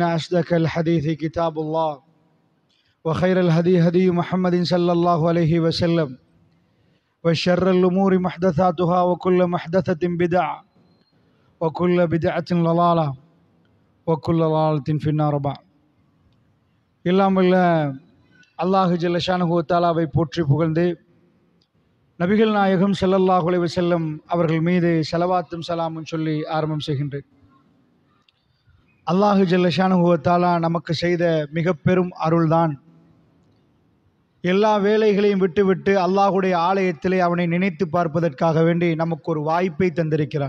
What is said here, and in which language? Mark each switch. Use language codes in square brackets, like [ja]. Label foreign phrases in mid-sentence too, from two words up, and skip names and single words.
[ar] أصدق الحديث كتاب الله وخير الهدي هدي محمد صلى الله عليه وسلم وشر الأمور محدثاتها وكل محدثة بدعة وكل بدعة ضلالة وكل ضلالة في النار بعد இல்லாமல் الله جل شانه وتعالى [ta] போற்றி புகழ்ந்து நபிகள் நாயகம் [ar] صلى الله عليه وسلم [ta] அவர்கள் மீது ஸலவாத்தும் ஸலாமும் சொல்லி ஆரம்பம் செய்கின்றேன். [ar] الله جل شانه وتعالى [ta] நமக்கு செய்த மிக பெரும் அருள்தான் எல்லா வேலைகளையும் விட்டுவிட்டு அல்லாஹுடைய ஆலயத்திலே அவனை நினைத்து பார்ப்பதற்காக வேண்டி நமக்கு ஒரு வாய்ப்பை தந்திருக்கிறான்.